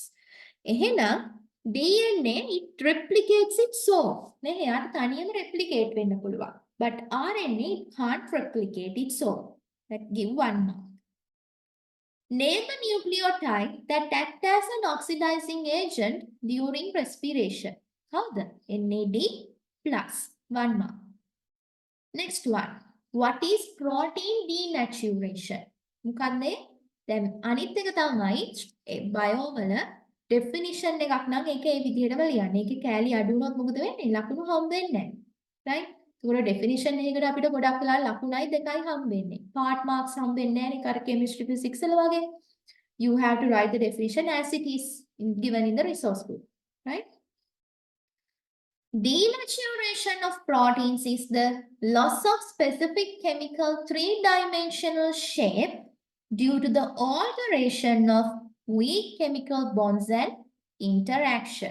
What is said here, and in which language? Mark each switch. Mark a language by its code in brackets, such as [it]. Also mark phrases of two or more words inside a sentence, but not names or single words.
[en] එහෙනම් DNA it replicates its own. [si] නේ එයාට තනියම replicate වෙන්න පුළුවන්. [en] But RNA it can't replicate its own. That give 1 mark. Name a nucleotide that acts as an oxidizing agent during respiration. How's that? NAD plus 1 mark. Next one. What is protein denaturation? [si] මොකක්ද? දැන් අනිත් එක තමයි බයෝ වල ඩෙෆිනිෂන් එකක් නම් ඒක ඒ විදිහටම ලියන්න. ඒකේ කෑලි අඩු වුණොත් මොකද වෙන්නේ? ලකුණු හම්බ වෙන්නේ නැහැ. right? ඒකට ඩෙෆිනිෂන් එකකට අපිට ගොඩක් වෙලා ලකුණයි දෙකයි හම්බ වෙන්නේ. [en] part marks [si] හම්බ වෙන්නේ නැහැ නේ. අර [en] chemistry physics [si] වල වගේ. [en] You have to write the definition as it is given in the resource book. Right? Denaturation of proteins is the loss of specific chemical three-dimensional shape due to the alteration of weak chemical bonds and interaction.